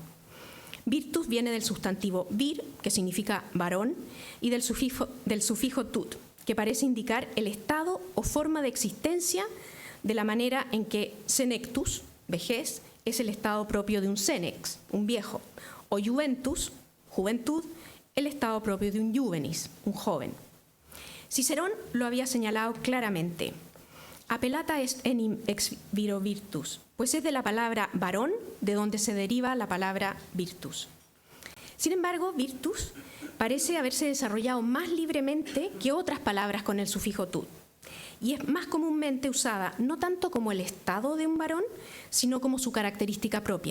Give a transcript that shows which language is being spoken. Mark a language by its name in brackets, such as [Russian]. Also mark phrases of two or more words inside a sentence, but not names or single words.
[Spanish] Virtus viene del sustantivo vir, que significa varón, y del sufijo tut, que parece indicar el estado o forma de existencia, de la manera en que senectus, vejez, es el estado propio de un senex, un viejo, o juventus, juventud, el estado propio de un juvenis, un joven. Cicerón lo había señalado claramente. [Latin] Appellata est enim ex viro virtus, [Spanish] pues es de la palabra varón de donde se deriva la palabra virtus. Sin embargo, virtus parece haberse desarrollado más libremente que otras palabras con el sufijo tut, y es más comúnmente usada no tanto como el estado de un varón, sino como su característica propia.